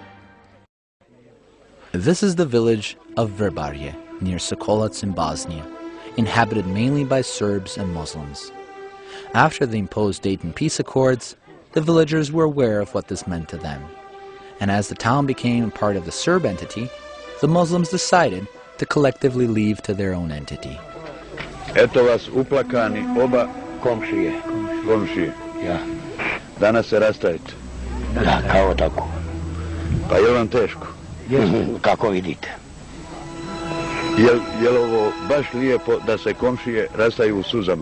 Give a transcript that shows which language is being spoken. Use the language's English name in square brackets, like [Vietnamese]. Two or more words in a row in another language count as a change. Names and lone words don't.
[English] This is the village of Verbarje, near Sokolac in Bosnia, inhabited mainly by Serbs and Muslims. After the imposed Dayton peace accords, the villagers were aware of what this meant to them. And as the town became part of the Serb entity, the Muslims decided to collectively leave to their own entity. [Bosnian] Eto vas uplakani oba komšije. Ja. Danas se rastajete. Da, kao tako. Pa je vam teško? Kako vidite. Je li ovo baš lijepo da se komšije rastaju u suzama?